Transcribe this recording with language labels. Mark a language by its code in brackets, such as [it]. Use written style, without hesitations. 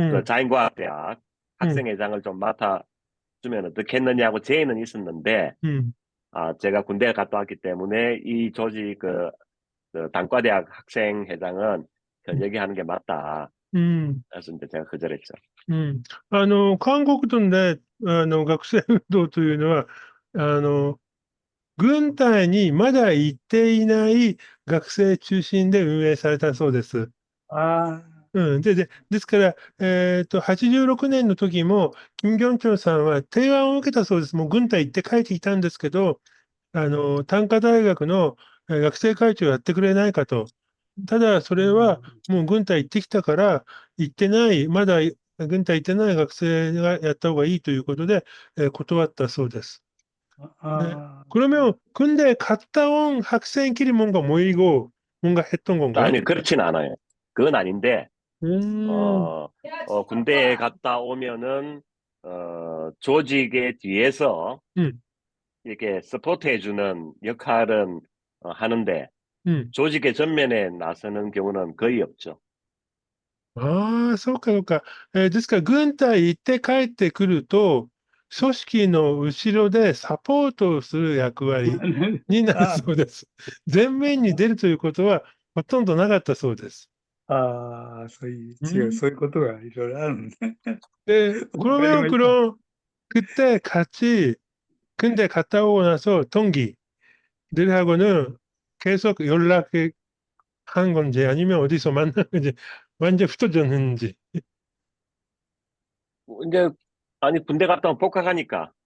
[ko] 응, 자연과학대학 응, 학생회장을 좀 맡아주면 어떻겠느냐고 제의는 있었는데, 응, 제가 군대에 갔다 왔기 때문에 이 조직, 그 단과대학 학생회장은 현역이 하는 게 맞다. 응. [ja] それで [ko] 제가 거절했죠. うん。 [ja] 韓国で、学生運動というのは、あの、軍隊にまだ行っていない学生中心で運営されたそうです。あうん。ですから、86年の時も、金正恩さんは提案を受けたそうです。もう軍隊行って帰ってきたんですけど、短科大学の学生会長やってくれないかと。ただ、それはもう軍隊行ってきたから、行ってない、まだ軍隊行ってない学生がやった方がいいということで、断ったそうです。 네. 아, [ko] 그러면 근데 갔다 온 학생끼리 뭔가 모이고 뭔가 했던 건가요? 아니, 그렇진 않아요. 그건 아닌데, 음, 어, 군대에 갔다 오면은, 조직의 뒤에서 음, 이렇게 서포트해주는 역할은 하는데, 음. 조직의 전면에 나서는 경우는 거의 없죠. [ja] ああ、そうかそうか。ですから、軍隊行って帰ってくると、組織の後ろでサポートをする役割になるあ、そうです。前面に出るということはほとんどなかったそうです。そういうことがいろいろあるんですね。 [ko] 네, [ja] わかり [ko] 그러면 [ja] ました。 [ko] 그때 같이 근데 갔다 오고 나서 동기들하고는 계속 연락을 한 건지 아니면 어디서 만난 건지 완전 흩어졌는지. 이제, 아니, 군대 갔다 오면 복학하니까,